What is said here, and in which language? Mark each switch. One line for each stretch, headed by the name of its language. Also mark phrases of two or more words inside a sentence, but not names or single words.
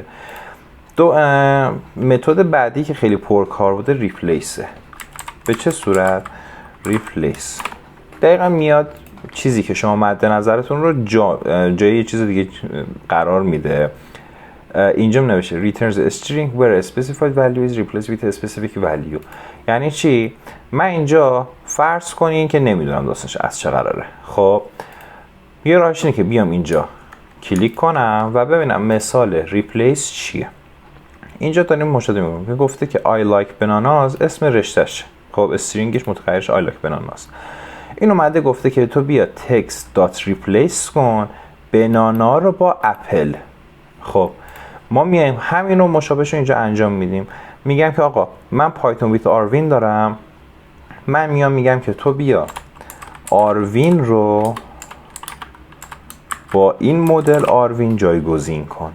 Persian: دو متد بعدی که خیلی پرکار بوده ریپلیسه. به چه صورت؟ ریپلیس دقیقا میاد چیزی که شما مد نظرتون رو جای یه چیز دیگه قرار میده. اینجا نوشته
English: returns a string where a specified value is replaced with a specific value.
Persian: یعنی چی؟ من اینجا فرض کنین که نمیدونم داستانش از چه قراره. خب یه راهش اینه که بیام اینجا کلیک کنم و ببینم مثال replace چیه. اینجا داریم مشاهده میکنیم که گفته که
English: I like bananas
Persian: اسم رشتهش، خب استرینگش متغیرش
English: I like bananas.
Persian: این اومده گفته که تو بیا text.replace کن بنانا رو با اپل. خب ما میایم همین رو مشابهش رو اینجا انجام میدیم. میگم که آقا من پایتون ویت آروین دارم، من میام میگم که تو بیا آروین رو با این مدل آروین جایگزین کن.